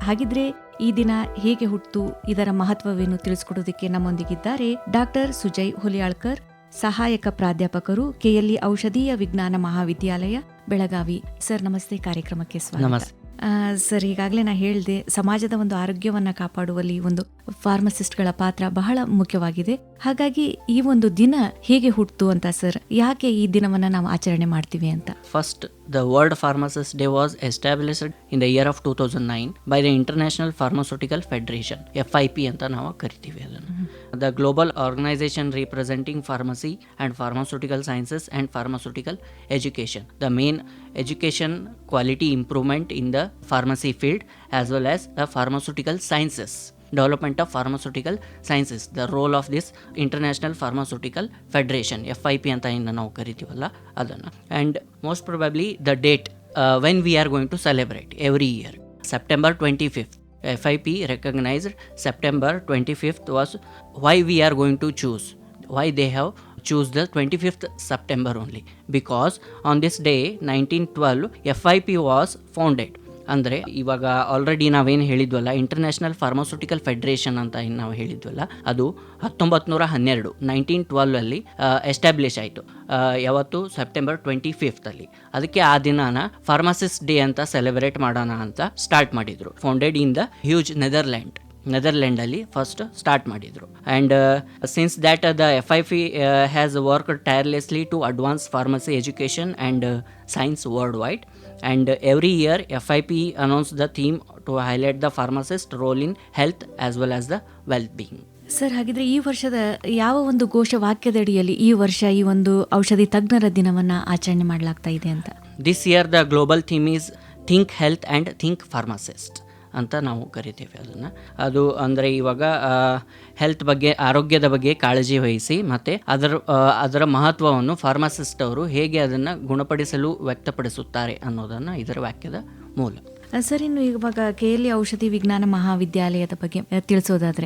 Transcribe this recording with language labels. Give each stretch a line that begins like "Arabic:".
Kannada: ಹಾಗಿದ್ರೆ ಈ ದಿನ ಹೇಗೆ ಹುಟ್ಟು, ಇದರ ಮಹತ್ವವೇನು ತಿಳಿಸ್ಕೊಡೋದಕ್ಕೆ ನಮ್ಮೊಂದಿಗಿದ್ದಾರೆ ಡಾಕ್ಟರ್ ಸುಜಯ್ ಹುಲಿಯಾಳ್ಕರ್, ಸಹಾಯಕ ಪ್ರಾಧ್ಯಾಪಕರು, KLE ಔಷಧೀಯ ವಿಜ್ಞಾನ ಮಹಾವಿದ್ಯಾಲಯ, ಬೆಳಗಾವಿ. ಸರ್ ನಮಸ್ತೆ, ಕಾರ್ಯಕ್ರಮಕ್ಕೆ ಸ್ವಾಗತ. ಸರ್, ಈಗಾಗಲೇ ನಾ ಹೇಳಿದೆ, ಸಮಾಜದ ಒಂದು ಆರೋಗ್ಯವನ್ನ ಕಾಪಾಡುವಲ್ಲಿ ಒಂದು ಫಾರ್ಮಸಿಸ್ಟ್ಗಳ ಪಾತ್ರ ಬಹಳ ಮುಖ್ಯವಾಗಿದೆ. ಹಾಗಾಗಿ ಈ ಒಂದು ದಿನ ಹೇಗೆ ಹುಟ್ಟು ಅಂತ ಸರ್, ಯಾಕೆ ಈ ದಿನವನ್ನ ನಾವು ಆಚರಣೆ ಮಾಡ್ತೀವಿ ಅಂತ?
English: First, the World Pharmacist Day was established in the year of 2009 by the International Pharmaceutical Federation, FIP
Kannada: ಅಂತ ನಾವು ಕರಿತೀವಿ ಅದನ್ನು.
English: The global organization representing pharmacy and pharmaceutical sciences and pharmaceutical education. The main education quality improvement in the pharmacy field as well as the pharmaceutical sciences. Development of pharmaceutical sciences, the role of this International Pharmaceutical Federation, FIP
Kannada: ಅಂತ ಇನ್ನು ನಾವು ಕರಿತೀವಲ್ಲ ಅದನ್ನು.
English: And most probably the date when we are going to celebrate every year, September 25th. FIP recognized September 25th was why we are going to choose, why they have choose the 25th September only, because on this day 1912 FIP was founded.
Kannada: ಅಂದರೆ ಇವಾಗ already ನಾವೇನು ಹೇಳಿದ್ವಲ್ಲ, international pharmaceutical federation ಅಂತ ಏನು ನಾವು ಹೇಳಿದ್ವಲ್ಲ, ಅದು 1912 establish ಆಯಿತು. ಯಾವತ್ತು? September 25 ಅಲ್ಲಿ. ಅದಕ್ಕೆ ಆ ದಿನಾನ ಫಾರ್ಮಸಿಸ್ಟ್ ಡೇ ಅಂತ ಸೆಲೆಬ್ರೇಟ್ ಮಾಡೋಣ ಅಂತ ಸ್ಟಾರ್ಟ್ ಮಾಡಿದ್ರು.
English: founded in the huge
Kannada: ನೆದರ್ಲ್ಯಾಂಡಲ್ಲಿ first start ಮಾಡಿದರು.
English: And since that the FIP has worked tirelessly to advance pharmacy education and science worldwide, and every year FIP announced the theme to highlight the pharmacist role in health as well as the well-being.
Kannada: Sir, ಹಾಗಿದ್ರೆ ಈ ವರ್ಷದ ಯಾವ ಒಂದು ಘೋಷವಾಕ್ಯದಡಿಯಲ್ಲಿ ಈ ವರ್ಷ ಈ ಒಂದು ಔಷಧಿ ತಜ್ಞರ ದಿನವನ್ನ ಆಚರಣೆ ಮಾಡಲಾಗ್ತಾ ಇದೆ ಅಂತ?
English: This year the global theme is think health and think pharmacist
Kannada: ಅಂತ ನಾವು ಕರಿತೇವೆ ಅದನ್ನು. ಅದು ಅಂದರೆ ಇವಾಗ ಹೆಲ್ತ್ ಬಗ್ಗೆ, ಆರೋಗ್ಯದ ಬಗ್ಗೆ ಕಾಳಜಿ ವಹಿಸಿ ಮತ್ತು ಅದರ ಮಹತ್ವವನ್ನು ಫಾರ್ಮಸಿಸ್ಟ್ ಅವರು ಹೇಗೆ ಅದನ್ನು ಗುಣಪಡಿಸಲು ವ್ಯಕ್ತಪಡಿಸುತ್ತಾರೆ ಅನ್ನೋದನ್ನು ಇದರ ವಾಕ್ಯದ ಮೂಲ. ಸರ್, ಇನ್ನು ಇವಾಗ KLE ಔಷಧಿ ವಿಜ್ಞಾನ ಮಹಾವಿದ್ಯಾಲಯದ ಬಗ್ಗೆ ತಿಳಿಸೋದಾದ್ರೆ?